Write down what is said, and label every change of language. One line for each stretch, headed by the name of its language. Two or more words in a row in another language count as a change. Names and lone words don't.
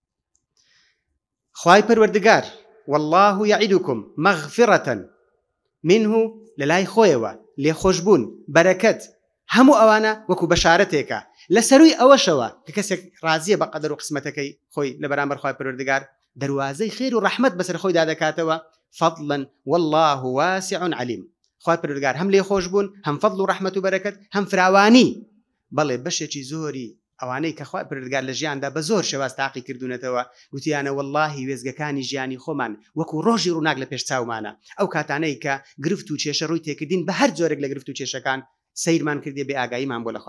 Central Kurdish: خوای پەروەردگار
Arabic: والله یعیدکم مەغفرەة منه
Central Kurdish: لەلای خۆیەوە لێخۆشبوون بەرەکەت هەموو ئەوانە وەکو بەشارەتێکە لە سەروی ئەوەشەوە کە کەسێک ڕازیە بە قەدەر و قسمەتەکەی خۆی لە بەرامبەر خوای پەروەردگار دەواازەی خێر و ڕەحمەت بەسەر خۆی دادەکاتەوە
Arabic: فضلا والله واسع علیم.
Central Kurdish: خوای پەروەردگار هەم لێخۆش بوون هەم فضل و ڕەحمەت و بەرەکەت هەم فراوانی بەڵێ بەشێکی زۆری ئەوانەی کە خوای پەروەردگار لە ژیاندا بە زۆر شێواز تاقی کردوونەتەوە گوتیانە واللهی وێزگەکانی ژیانی خۆمان وەکو ڕۆژی ڕووناک لە پێش چاومانە ئەو کاتانەی کە گرفت و کێشە ڕووی تێکردین بە هەر جۆرێک لە گرفت و کێشەکان سیرمان کردێ بێ ئاگاییمان بۆ لە